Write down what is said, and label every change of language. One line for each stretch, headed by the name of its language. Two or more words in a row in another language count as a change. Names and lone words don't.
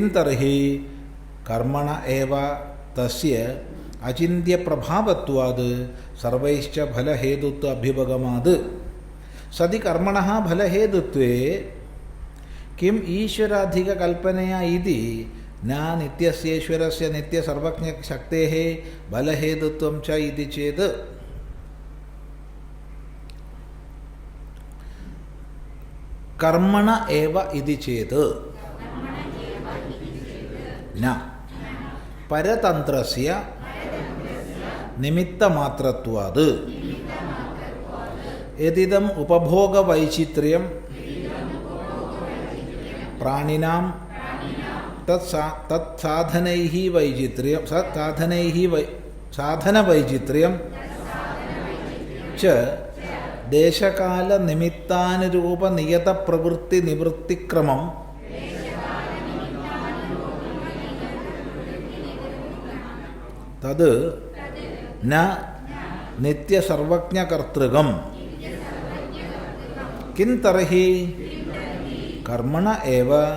Sanskrit: തർഹി കർമ്മണ ഏവ തസ്യ അചിന്ത്യപ്രഭാവത്വാത് സർവൈശ്ച ഫലഹേതുത്വ അഭ്യുപഗമാത് സതി കർമ്മണ ഫലഹേതുത്വേ കിം ഈശ്വരാധികകൽപ്പനയാ ഇതി ന നിത്യസ്യേശ്വരസ്യ നിത്യസർവജ്ഞശക്തേഃ ഫലഹേതുത്വം ച ഇതി ചേത് കർമ്മണ ഏവ ഇതി ചേത് ന പരതന്ത്രസ്യ നിമിത്തമാത്രത്വാത് യതിദം ഉപഭോഗവൈചിത്ര്യം പ്രാണിനാം തത്സാധനൈഃ വൈചിത്ര്യം സാധനവൈചിത്ര്യം ച ദേശകാലനിമിത്താനുരൂപനിയതപ്രവൃത്തിനിവൃത്തിക്രമം തത് ന നിത്യസർവജ്ഞകർത്തൃകം കിം തർഹി കർമ്മണ ഏവ